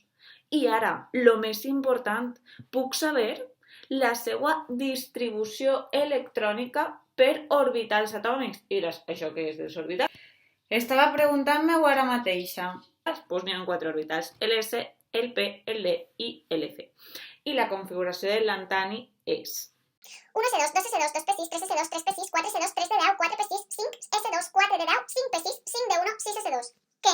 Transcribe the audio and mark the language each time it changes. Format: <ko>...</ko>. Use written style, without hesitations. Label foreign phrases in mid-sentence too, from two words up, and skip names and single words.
<ca>I ara, el més important, puc saber la seva distribució electrònica per orbitals atòmics. I diràs, això què és dels orbitals? Estava preguntant-me-ho ara mateixa. Doncs n'hi ha 4 orbitals, LS, el P, el D i l'F. I la configuració del lantani és 1S2, 2S2, 2P6, 3S2, 3P6, 4S2, 3D10, 4P6, 5S2, 4D10, 5P6, 5D1, 6S2.</ca>